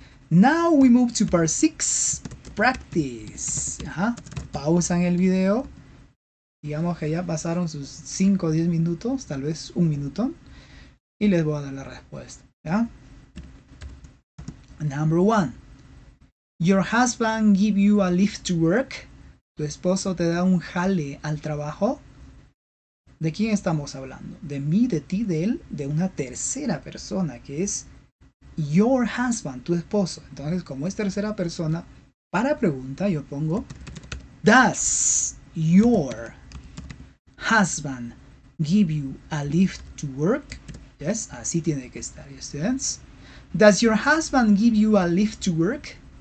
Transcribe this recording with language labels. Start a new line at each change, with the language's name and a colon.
English: Now we move to part 6. Practice.
Spanish: Pausan el video. Digamos que ya pasaron sus 5 o 10 minutos, tal vez un minuto. Y les voy a dar la respuesta.
English: ¿Ya? Number 1. Your husband give you a lift to work.
Spanish: Tu esposo te da un jale al trabajo. ¿De quién estamos hablando? De mí, de ti, de él, de una tercera persona que es your husband, tu esposo. Entonces, como es tercera persona, para pregunta yo pongo
English: does your husband give you a lift to work? Yes,
Spanish: así tiene que estar, students.
English: Does your husband give you a lift to work?